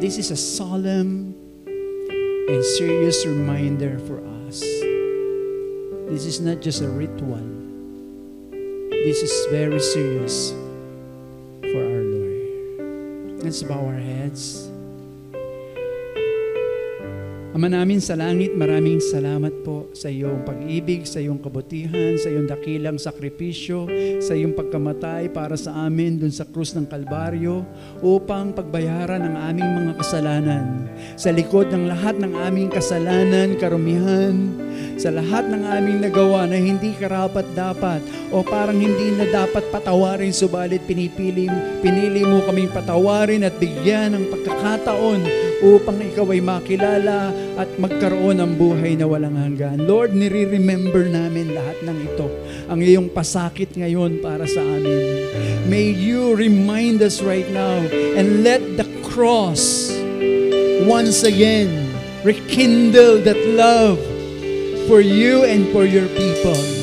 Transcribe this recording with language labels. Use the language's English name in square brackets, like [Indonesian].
[English] This is a solemn and serious reminder for us. This is not just a ritual. This is very serious for our Lord. Let's bow our heads. [Filipino] Ama namin sa langit, maraming salamat po sa iyong pag-ibig, sa iyong kabutihan, sa iyong dakilang sakripisyo, sa iyong pagkamatay para sa amin dun sa krus ng Kalbaryo upang pagbayaran ang aming mga kasalanan. Sa likod ng lahat ng aming kasalanan, karumihan, sa lahat ng aming nagawa na hindi karapat-dapat o parang hindi na dapat patawarin, subalit pinili mo kaming patawarin at bigyan ng pagkakataon upang ikaw ay makilala at magkaroon ng buhay na walang hanggan. Lord, nire-remember namin lahat ng ito. Ang iyong pasakit ngayon para sa amin. [English] May you remind us right now and let the cross once again rekindle that love for you and for your people.